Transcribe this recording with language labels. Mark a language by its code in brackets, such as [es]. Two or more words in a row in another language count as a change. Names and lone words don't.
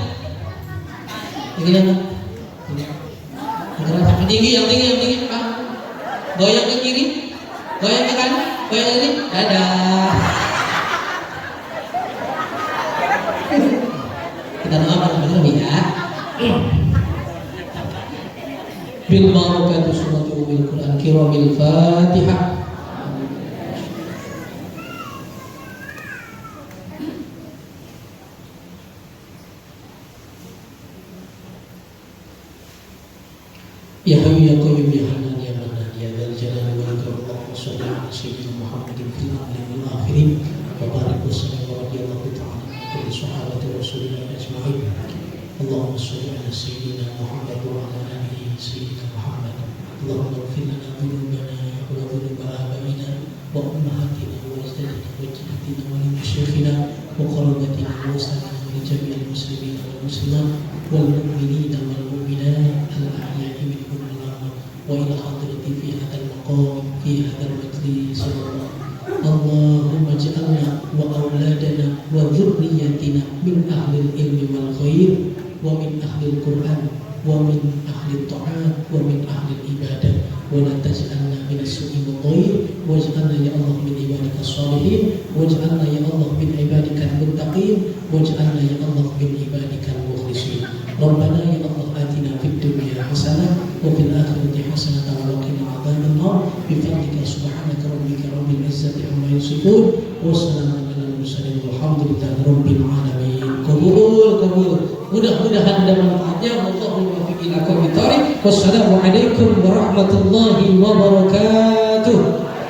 [id] Begini Bu. Yang tinggi. Goyang ke kiri, goyang ke kanan, goyang ke kiri. Dadah. Kita doa bareng-bareng ya. [ar] ببركة سورة أم القرآن كريم الفاتحة. يا حي يا قيوم يا حنان يا منان يا ذا الجلال والإكرام. اللهم صل على سيدنا محمد في الأولين والآخرين وبارك وسلم ورضي الله تعالى عن صحابة رسول الله أجمعين. اللهم صل على سيدنا محمد وعلى آله سيدنا محمد. اللهم اغفر لنا ذنوبنا وذنوب آبائنا وأمهاتنا وأجدادنا وجداتنا ولمشايخنا وقرابتنا وأسرتنا ولجميع المسلمين والمسلمات والمؤمنين والمؤمنات الأحياء منهم والأموات وإلى حضرة في هذا المقام في هذا المجلس. اللهم اجعلنا وأولادنا وذرياتنا من أهل العلم والخير ومن أهل القرآن ومن أهل الطاعة ومن أهل العبادة ولا تجعلنا من السوء والغير واجعلنا يا الله من عبادك الصالحين واجعلنا يا الله من عبادك المتقين واجعلنا يا الله من عبادك المخلصين. ربنا يا الله آتنا في الدنيا حسنة وفي الآخرة حسنة وقنا عذاب النار بفضلك سبحانك ربك رب العزة عما يصفون وسلام على المرسلين والحمد لله رب العالمين. [id] Kabul. Mudah-mudahan ada manfaatnya. [ar] والله الموفق إلى أقوم الطريق. والسلام عليكم ورحمة الله وبركاته.